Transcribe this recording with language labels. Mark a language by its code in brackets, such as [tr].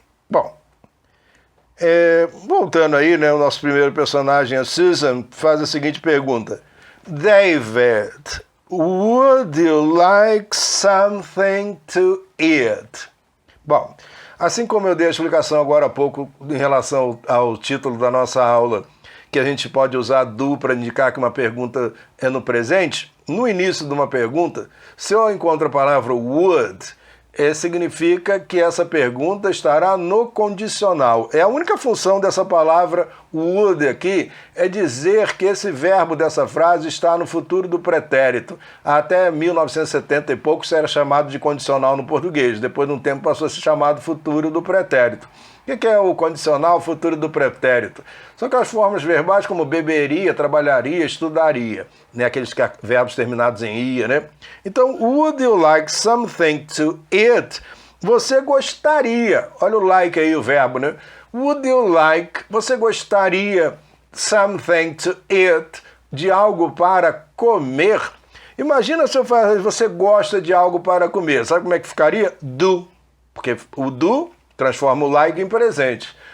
[pt] Bom, voltando aí, né, o nosso primeiro personagem, a Susan, faz a seguinte pergunta. [en] David, would you like something to eat? [pt] Bom, assim como eu dei a explicação agora há pouco em relação ao título da nossa aula, que a gente pode usar do para indicar que uma pergunta é no presente, no início de uma pergunta, se eu encontro a palavra would, significa que essa pergunta estará no condicional. A única função dessa palavra would aqui é dizer que esse verbo dessa frase está no futuro do pretérito. Até 1970 e pouco isso era chamado de condicional no português. Depois de um tempo passou a ser chamado futuro do pretérito. O que é o condicional futuro do pretérito? São aquelas formas verbais como beberia, trabalharia, estudaria, né? Aqueles verbos terminados em ia, né? Então, [en] would you like something to eat? [pt] Você gostaria, olha o like aí, o verbo, né? [en] Would you like, [pt] você gostaria [en] something to eat, [pt] de algo para comer? Imagina se eu falar, você gosta de algo para comer, sabe como é que ficaria? Do, porque o do transforma o like em presente.